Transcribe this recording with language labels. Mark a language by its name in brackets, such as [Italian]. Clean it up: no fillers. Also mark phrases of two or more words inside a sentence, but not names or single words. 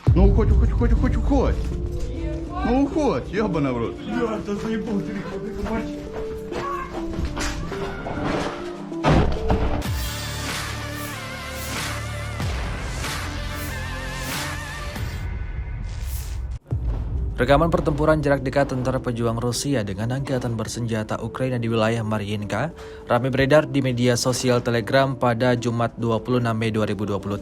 [Russian] Ну уходь. Ну уходь, ебаный в рот. Да заебал телефон, ты мальчик. [Indonesian] Rekaman pertempuran jarak dekat tentara pejuang Rusia dengan angkatan bersenjata Ukraina di wilayah Mariinka ramai beredar di media sosial Telegram pada Jumat 26 Mei 2023.